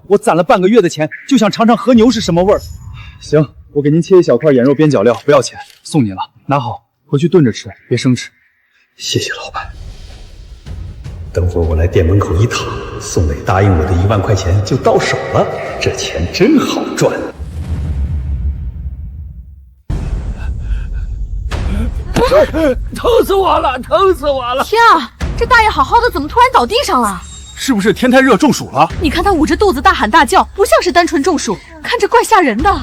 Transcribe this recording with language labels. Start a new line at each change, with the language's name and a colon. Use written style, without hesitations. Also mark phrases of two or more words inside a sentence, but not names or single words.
Chinese: 我攢了半個月的錢，就想嘗嘗和牛是什麼味兒。行，我給您切一小塊眼肉邊角料，不要錢，送您了，拿好，回去燉着吃，別生吃。謝謝老闆。等會兒我來店門口一躺，宋磊答應我的1萬塊錢就到手了，這錢真好賺。疼死我了，疼死我了！天啊，這大爺好好的，怎麼突然倒地上了？是不是天太熱中暑了？你看他捂着肚子大喊大叫，不像是單純中暑，看着怪嚇人的。